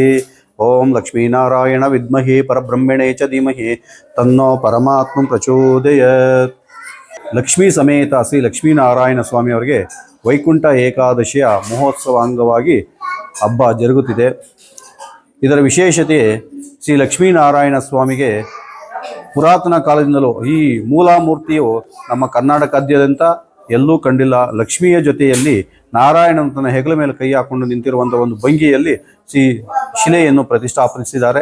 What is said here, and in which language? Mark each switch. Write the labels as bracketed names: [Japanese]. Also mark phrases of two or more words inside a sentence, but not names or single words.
[Sanskrit] ओम लक्ष्मीनारायण विद्महे परब्रह्मणे च धीमहि तन्नो परमात्मं प्रचोदयात्। [Kannada] लक्ष्मी समेत श्री लक्ष्मीनारायण स्वामी ಅವರಿಗೆ ವೈಕುಂಠ ಏಕಾದಶಿಯ ಮಹೋತ್ಸವ ಅಂಗವಾಗಿ ಹಬ್ಬ ಜರುಗುತ್ತಿದೆ. ಇದರ ವಿಶೇಷತೆ ಶ್ರೀ ಲಕ್ಷ್ಮೀನಾರಾಯಣ ಸ್ವಾಮಿಗೆ ಪುರಾತನ ಕಾಲದಿಂದಲೂ ಈ ಮೂಲಾಮೂರ್ತಿಯು ನಮ್ಮ ಕರ್ನಾಟಕಾದ್ಯಂತ ಎಲ್ಲೂ ಕಂಡಿಲ್ಲ. ಲಕ್ಷ್ಮಿಯ ಜೊತೆಯಲ್ಲಿ ನಾರಾಯಣನ ತನ್ನ ಹೆಗಲ ಮೇಲೆ ಕೈ ಹಾಕೊಂಡು ನಿಂತಿರುವಂಥ ಒಂದು ಭಂಗಿಯಲ್ಲಿ ಶ್ರೀ ಶಿಲೆಯನ್ನು ಪ್ರತಿಷ್ಠಾಪಿಸಿದ್ದಾರೆ.